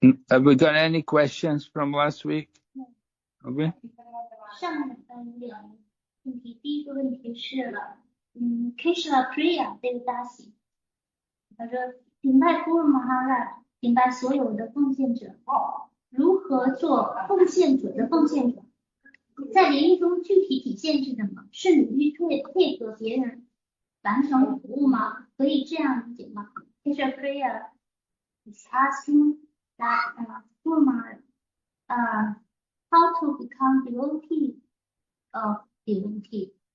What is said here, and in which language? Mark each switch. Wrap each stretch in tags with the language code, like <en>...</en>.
<en>Have we got any questions from last week? Okay.</en> <zh>上礼拜两个问题，第一个问题是Krishna Priya Devdasi， 他说顶拜古鲁玛哈拉，顶拜所有的奉献者，如何做奉献者的奉献者？在联谊中具体体现是什么？是努力配合别人完成服务吗？可以这样理解吗</zh> <en>？Krishna Priya is asking that Guru Maharaj, how to become devotee of devotee.</en>